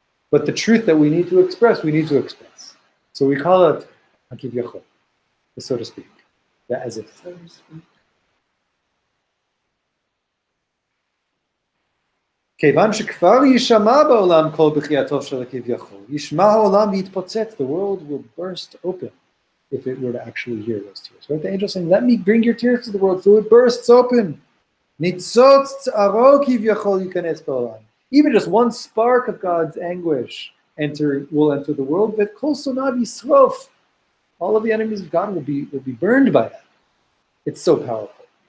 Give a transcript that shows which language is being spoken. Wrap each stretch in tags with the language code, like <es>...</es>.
<en>But the truth that we need to express, we need to express. So we call it Hakivyachol, so to speak, as if. So to speak.</en> <he>כיוון שכבר יישמע בעולם קול בכייתו של הכביכול, ישמע העולם ויתפוצץ,</he> <en>the world will burst open if it were to actually hear those tears. Right? The angel saying, let me bring your tears to the world, so it bursts open.</en> <he>ניצוץ צערו כביכול ייכנס בעולם.</he> <en>Even just one spark of God's anguish will enter the world,</en> <he>וכל שונאיו ישרוף.</he> <en>All of the enemies of God will be burned by that. It's so powerful.</en>